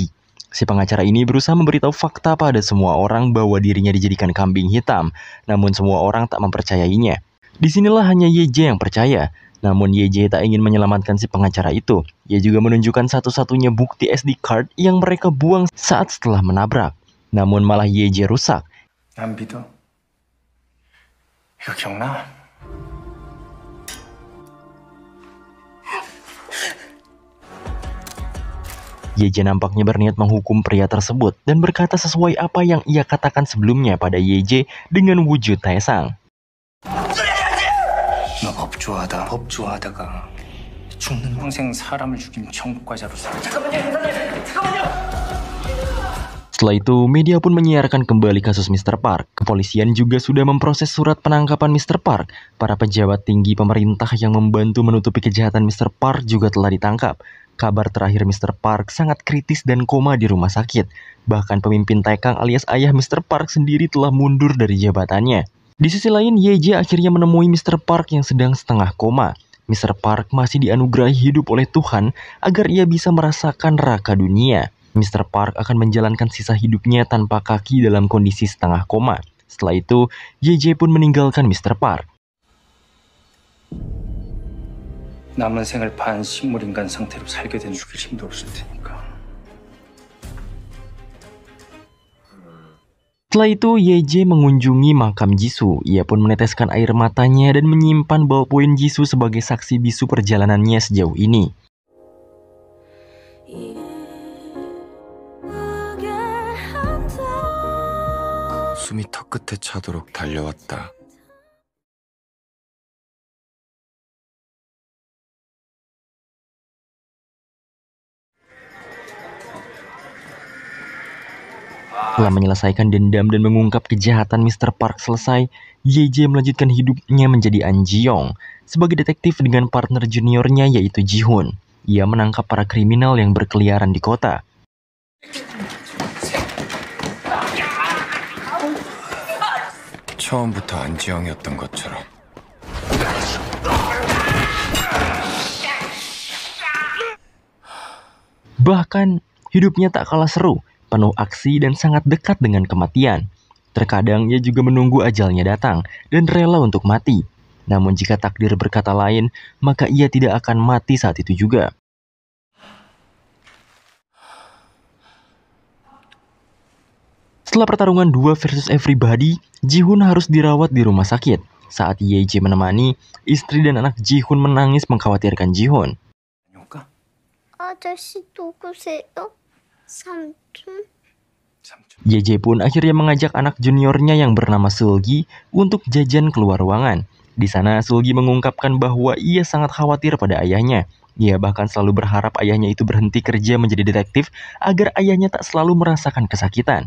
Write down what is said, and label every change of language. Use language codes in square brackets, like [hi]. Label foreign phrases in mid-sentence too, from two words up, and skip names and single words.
[id] Si pengacara ini berusaha memberitahu fakta pada semua orang bahwa dirinya dijadikan kambing hitam, namun semua orang tak mempercayainya. Disinilah hanya Yeje yang percaya. Namun Yeje tak ingin menyelamatkan si pengacara itu. Ia juga menunjukkan satu-satunya bukti SD card yang mereka buang saat setelah menabrak. Namun malah Yeje rusak. [ko] 안 믿어. 이거 기억나? [id] Yeje nampaknya berniat menghukum pria tersebut dan berkata sesuai apa yang ia katakan sebelumnya pada Yeje dengan wujud Taesang. [ko] 너 법 좋아하다가 죽는 평생 사람을 죽인 전과자로 살아. [id] Setelah itu, media pun menyiarkan kembali kasus Mr. Park. Kepolisian juga sudah memproses surat penangkapan Mr. Park. Para pejabat tinggi pemerintah yang membantu menutupi kejahatan Mr. Park juga telah ditangkap. Kabar terakhir Mr. Park sangat kritis dan koma di rumah sakit. Bahkan pemimpin Taekang alias ayah Mr. Park sendiri telah mundur dari jabatannya. Di sisi lain, Yeje akhirnya menemui Mr. Park yang sedang setengah koma. Mr. Park masih dianugerahi hidup oleh Tuhan agar ia bisa merasakan neraka dunia. Mr. Park akan menjalankan sisa hidupnya tanpa kaki dalam kondisi setengah koma. Setelah itu, Yeje pun meninggalkan Mr. Park. [ko] 남은 생을 반식물 인간 상태로 살게 된 죽일 힘도 없을 테니까. [id] Setelah itu, Yeje mengunjungi makam Jisoo. Ia pun meneteskan air matanya dan menyimpan ballpoint Jisoo sebagai saksi bisu perjalanannya sejauh ini. [ko] 숨이 턱 끝에 차도록 달려왔다. [id] Setelah menyelesaikan dendam dan mengungkap kejahatan Mr. Park selesai, Yeje melanjutkan hidupnya menjadi An Ji-young sebagai detektif dengan partner juniornya yaitu Ji-hoon. Ia menangkap para kriminal yang berkeliaran di kota. [ko] 처음부터 안지영이었던 것처럼. [id] Bahkan, hidupnya tak kalah seru, penuh aksi dan sangat dekat dengan kematian. Terkadang ia juga menunggu ajalnya datang dan rela untuk mati. Namun jika takdir berkata lain, maka ia tidak akan mati saat itu juga. Setelah pertarungan 2 [en] versus everybody, [id] Ji-hoon harus dirawat di rumah sakit. Saat Yeje menemani, istri dan anak Ji-hoon menangis mengkhawatirkan Ji-hoon. [ko] 다녀올까? 아저씨 누구세요? 삼촌? [id] Yeje pun akhirnya mengajak anak juniornya yang bernama Seulgi untuk jajan keluar ruangan. Di sana Seulgi mengungkapkan bahwa ia sangat khawatir pada ayahnya. Ia bahkan selalu berharap ayahnya itu berhenti kerja menjadi detektif agar ayahnya tak selalu merasakan kesakitan.